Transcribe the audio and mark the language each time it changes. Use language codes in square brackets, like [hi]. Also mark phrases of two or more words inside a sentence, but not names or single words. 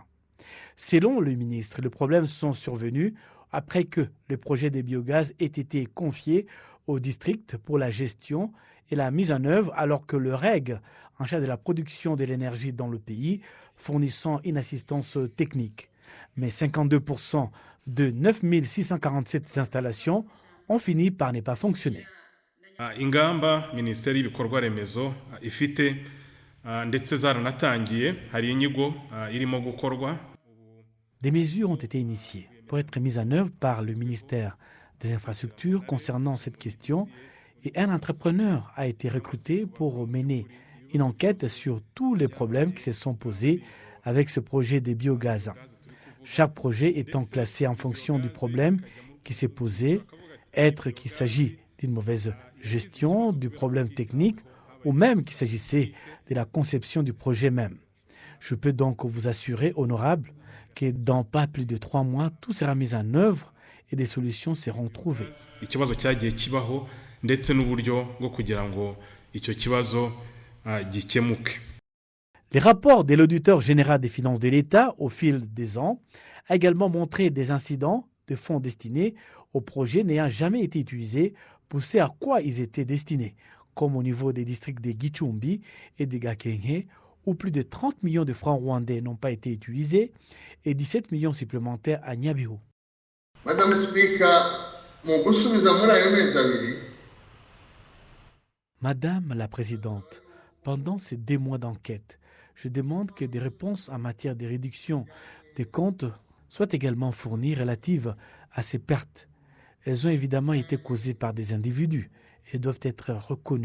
[fr] Selon le ministre, les problèmes sont survenus après que le projet des biogaz ait été confié au district pour la gestion et la mise en œuvre, alors que le REG, en charge de la production de l'énergie dans le pays, fournissant une assistance technique. Mais 52% de 9647 installations ont fini par ne pas fonctionner. [rw] Ingamba Minisiteri y'Ibikorwa Remezo ifite ndetse zaranatangiye hari inyigo irimo gukorwa. [fr] Des mesures ont été initiées pour être mises en œuvre par le ministère des Infrastructures concernant cette question et un entrepreneur a été recruté pour mener une enquête sur tous les problèmes qui se sont posés avec ce projet des biogaz. Chaque projet étant classé en fonction du problème qui s'est posé, être qu'il s'agit d'une mauvaise gestion, du problème technique ou même qu'il s'agissait de la conception du projet même. Je peux donc vous assurer, honorable, que dans pas plus de 3 mois, tout sera mis en œuvre et des solutions seront trouvées. [rw] Ikibazo cyagiye kibaho ndetse n'uburyo bwo kugira ngo icyo kibazo gikemuke. [fr] Les rapports de l'auditeur général des finances de l'État au fil des ans a également montré des incidents de fonds destinés aux projets n'ayant jamais été utilisés pour ce à quoi ils étaient destinés, comme au niveau des districts de Gicumbi et de Gakenke, où plus de 30 millions de francs rwandais n'ont pas été utilisés et 17 millions supplémentaires à Nyabihu. [rw] Madame Speaker, mu gusubiza muri ayo mezi abiri. [fr] Madame la Présidente, pendant ces 2 mois d'enquête, je demande que des réponses en matière de réduction des comptes soient également fournies relatives à ces pertes. Elles ont évidemment été causées par des individus et doivent être reconnues.